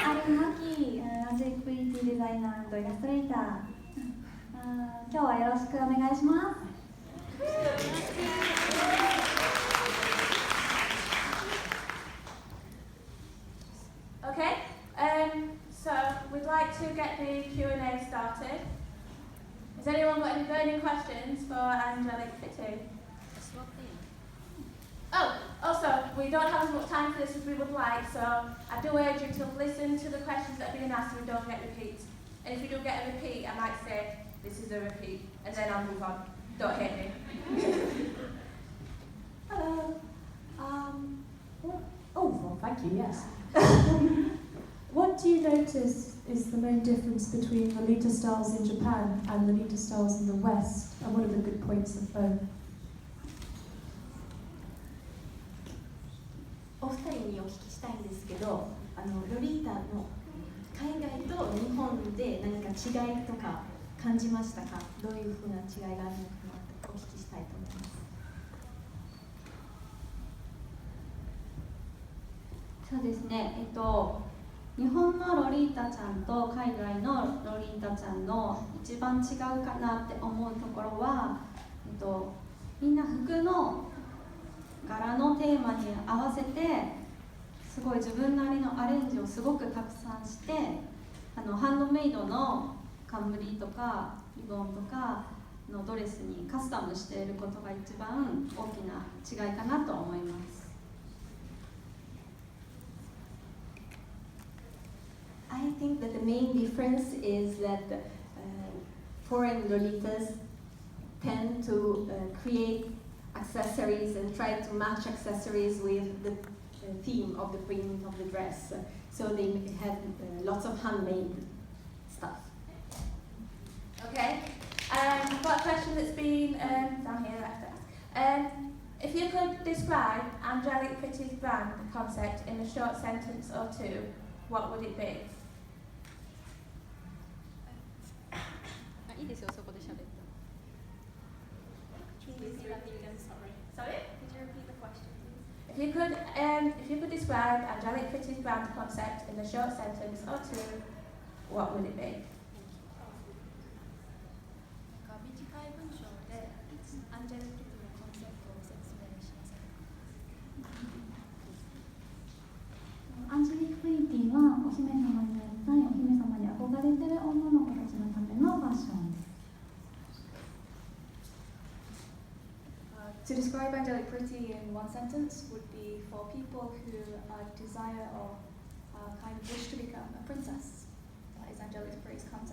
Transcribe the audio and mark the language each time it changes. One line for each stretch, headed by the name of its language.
English: I'm Maki, Angelic Pretty designer and illustrator.
Japanese: 今日はよろしくお願いします。
English: Okay, so we'd like to get the Q&A started. Has anyone got any burning questions for Angelic Fitty? Oh, also, we don't have as much time for this as we would like, so I do urge you to listen to the questions that are being asked so we don't get repeats. And if you do get a repeat, I might say, this is a repeat, and then I'll move on. Don't hate me. Hello. Well, thank you, yes. What do you notice is the main difference between the Lolita styles in Japan and the Lolita styles in the West, and what are the good points of both?
Japanese: お二人にお聞きしたいんですけど、ロリータの海外と日本で何か違いとか感じましたか？どういうふうな違いがあるのかなとお聞きしたいと思います。そうですね。日本のロリータちゃんと海外のロリータちゃんの一番違うかなって思うところは、みんな服の柄のテーマに合わせてすごい自分なりのアレンジをすごくたくさんして、ハンドメイドの冠とかリボンとかのドレスにカスタムしていることが一番大きな違いかなと思います。
English: I think that the main difference is that foreign Lolitas tend to create accessories and try to match accessories with the theme of the print of the dress. So they have lots of handmade stuff. Okay, I've got a question that's been down here after. If you could describe Angelic Pretty's brand concept in a short sentence or two, what would it be?
Japanese: いいですよ、そこで喋って。
English: Sorry? Could you repeat the question, please? If you could describe Angelic Pretty's brand concept in a short sentence or two, what would it be?
Japanese: 短い文章でアンジェリック・プリティのコンセプトを説明します。アンジェリック・プリティはお姫様になりたい、お姫様に憧れてる女の子たちのためのファッションです。
English: To describe Angelic Pretty in one sentence would be for people who desire or kind of wish to become a princess. That is Angelic Pretty's